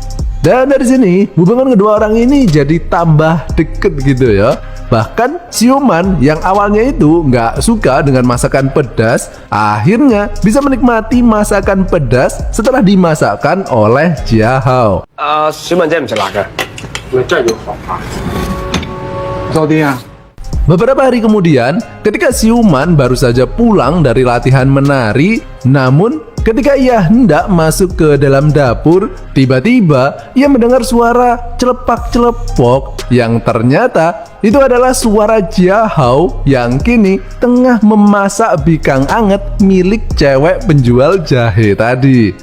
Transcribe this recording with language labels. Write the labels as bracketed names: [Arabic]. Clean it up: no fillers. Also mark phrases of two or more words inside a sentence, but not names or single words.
[Indonesian] Dan dari sini hubungan kedua orang ini jadi tambah deket gitu ya. Bahkan siuman yang awalnya itu nggak suka dengan masakan pedas, akhirnya bisa menikmati masakan pedas setelah dimasakkan oleh Jia Hao. [Cantonese] 小文姐唔食辣㗎，咪真係要學下。多啲啊！ [Indonesian] Beberapa hari kemudian, ketika siuman baru saja pulang dari latihan menari, namun ketika ia hendak masuk ke dalam dapur, tiba-tiba ia mendengar suara celepak-celepok yang ternyata itu adalah suara Jia Hao yang kini tengah memasak bikang anget milik cewek penjual jahe tadi.